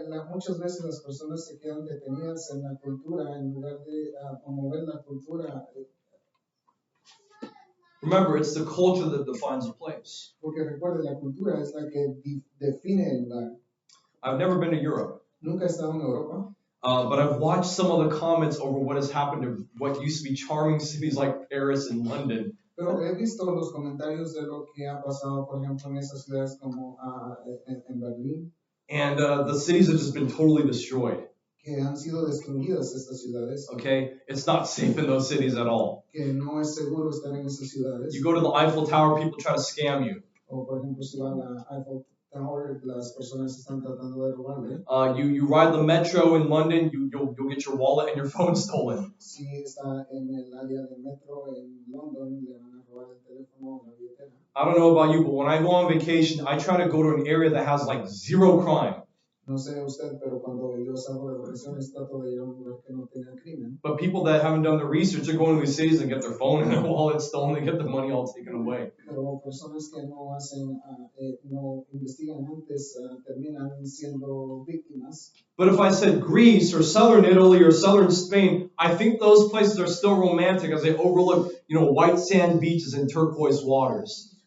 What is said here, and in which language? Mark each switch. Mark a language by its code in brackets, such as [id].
[es] Muchas veces las personas se quedan detenidas en la cultura en lugar de promover la cultura. [en] Remember, it's the culture that defines a place. [es] Porque recuerde, la cultura es la que define el lugar. [en] I've never been to Europe, [es] Nunca he estado en Europa, [en] but I've watched some of the comments over what has happened to what used to be charming cities like Paris and London. [es] pero he visto los comentarios de lo que ha pasado, por ejemplo, en esas ciudades como en Berlín, [en] And the cities have just been totally destroyed. [es] que han sido destruidas estas ciudades, [en] Okay? It's not safe in those cities at all. [es] que no es seguro estar en esas ciudades. [en] You go to the Eiffel Tower, people try to scam you. [es] O por ejemplo, si va a la Eiffel Tower, las personas están tratando de robarle. [en] You ride the metro in London, you'll get your wallet and your phone stolen. [es] Si está en el área de metro en London, le van a robar el teléfono o la billetera. [en] I don't know about you, but when I go on vacation, I try to go to an area that has like zero crime. [es] No sé usted, pero cuando yo salgo de vacaciones trato de ir a un lugar que no tenga crimen. [en] But people that haven't done the research are going to these cities and get their phone and their wallet stolen, they get the money all taken away. [es] Pero personas que no hacen, no investigan antes, terminan siendo víctimas. [en] But if I said Greece or southern Italy or southern Spain, I think those places are still romantic as they overlook, white sand beaches and turquoise waters.